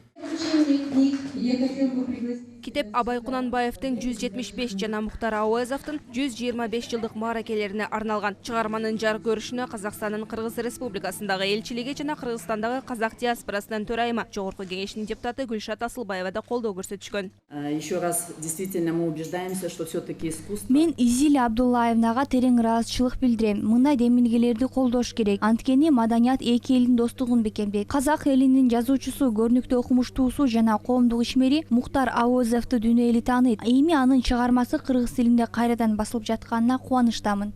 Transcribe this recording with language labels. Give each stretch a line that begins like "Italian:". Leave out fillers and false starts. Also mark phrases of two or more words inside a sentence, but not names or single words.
Kyrgyz: Китеп Абай Кунанбаевдин 175 жана Мухтар Ауэзовдун 125 жылдык мааракелерине арналган. Чыгарманын жарык көрүшүнө Казакстандын Кыргыз Республикасындагы элчилиги жана Кыргызстандагы казак диаспорасынын төрайымы Жогорку кеңештин депутаты Гүлшат Асылбаева да колдоо көрсөтүшкөн.
Russian: Еще раз действительно мы убеждаемся, что все-таки искусство.
Kyrgyz: Мен Изилия Абдуллаевнага терең ыраазычылык билдирем. Мындай демилгелерди колдош керек. Анткени маданият эки элдин достугун бекемдейт. Казак элинин жазуучусу, көрүнүктүү окумуштуусу жана коомдук ишмери Мухтар Ауэзовду дүйнө эли тааныйт. Эми анын чыгармасы кыргыз тилинде кайрадан басылып жатканына кубанычтамын.